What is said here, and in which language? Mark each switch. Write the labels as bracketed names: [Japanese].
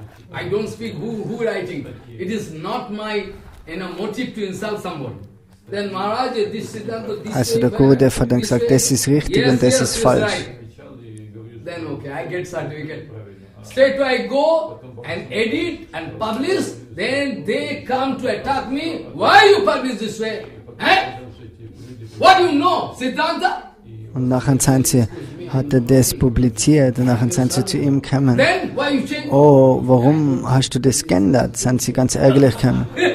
[English] I don't speak who writing. It is not my motive to insult someone. Then Maharaj, this Siddhanta, this [German] also der Gurudev hat dann gesagt, das ist richtig und das ist falsch. [English] Then okay, I get certificate. Straight I go and edit and publish. Then they come to attack me. Why you publish this way? Eh? What do you know? Siddhanta? [German] Und nachher hat er das publiziert und nachher sind sie zu ihm gekommen. Oh, warum hast du das geändert? Sind sie ganz ärgerlich gekommen.